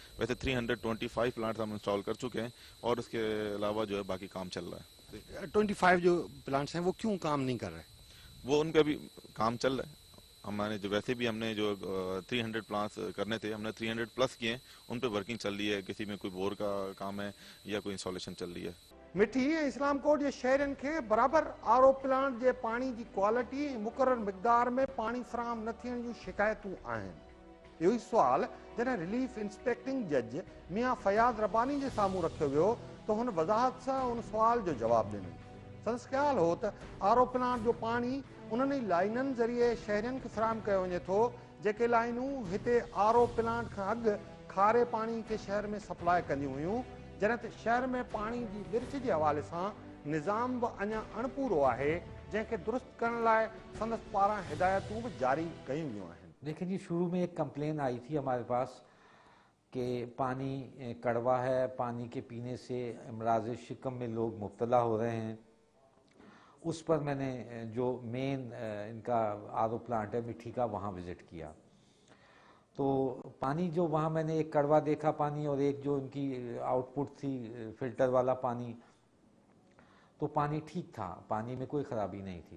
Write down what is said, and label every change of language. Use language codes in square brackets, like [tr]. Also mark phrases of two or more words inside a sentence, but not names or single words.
[ur] ویسے 325 پلانٹس ہم انسٹال کر چکے ہیں اور اس کے علاوہ جو ہے باقی کام چل رہا ہے. 25 جو پلانٹس ہیں وہ کیوں کام نہیں کر رہے? وہ ان کا بھی کام چل رہا ہے. ہمارے جو ویسے بھی ہم نے جو 300 پلانٹس کرنے تھے ہم نے 300 پلس کیے ہیں، ان پہ ورکنگ چل رہی ہے. کسی میں کوئی بور کا کام ہے یا کوئی انسٹالیشن چل رہی ہے. [sd] मिठी ऐं इस्लाम कोट जे शहरनि खे बराबर [en] R O plant [sd] जे पानी जी क्वालिटी ऐं मुक़रर मिक़दार में पानी फराहम न थियण जूं शिकायतूं आहिनि। इहो ई सुवाल जॾहिं [en] relief inspecting judge [sd] मियां फयाज़ रब्बानी जे साम्हूं रखियो वियो त हुन वज़ाहत सां उन सुवाल जो जवाब ॾिनो। संदसि ख़्याल हो त [en] R O plant [sd] जो पानी उन्हनि लाइननि ज़रिए शहरनि खे फराहम कयो वञे थो जेके लाइनूं हिते [en] R O plant [sd] खां अॻु खारे पानी के शहर में सप्लाई कंदियूं हुयूं, जॾहिं त शहर में पानी जी विर्छ जे हवाले सां निज़ाम बि अञा अणपूरो आहे जंहिंखे दुरुस्त करण लाइ संदसि पारां हिदायतूं बि जारी कयूं वियूं आहिनि। [ur] دیکھیے جی، شروع میں ایک کمپلین آئی تھی ہمارے پاس کہ پانی کڑوا ہے، پانی کے پینے سے امراض شکم میں لوگ مبتلا ہو رہے ہیں. اس پر میں نے جو مین ان کا [en] R O plant [ur] ہے مٹھی کا وہاں وزٹ کیا تو پانی جو وہاں میں نے ایک کڑوا دیکھا پانی اور ایک جو ان کی آؤٹ پٹ تھی فلٹر والا پانی، تو پانی ٹھیک تھا، پانی میں کوئی خرابی نہیں تھی.